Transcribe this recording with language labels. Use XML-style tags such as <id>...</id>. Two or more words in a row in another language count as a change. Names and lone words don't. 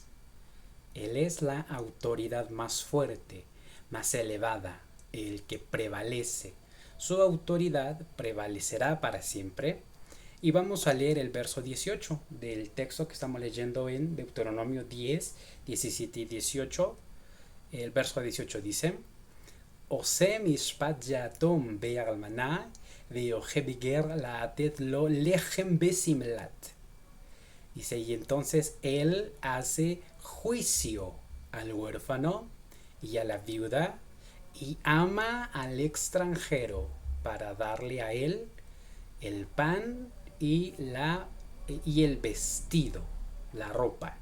<es>Él es la autoridad más fuerte, más elevada, el que prevalece. Su autoridad prevalecerá para siempre. Y vamos a leer el verso 18 del texto que estamos leyendo en Deuteronomio 10, 17 y 18. El verso 18 dice:</es> <he>עושה משפט יתום ואלמנה ואוהב גר לתת לו לחם ושמלה.</he> <es>Dice, y entonces él hace juicio al huérfano y a la viuda y ama al extranjero para darle a él el pan y el vestido, la ropa.</es>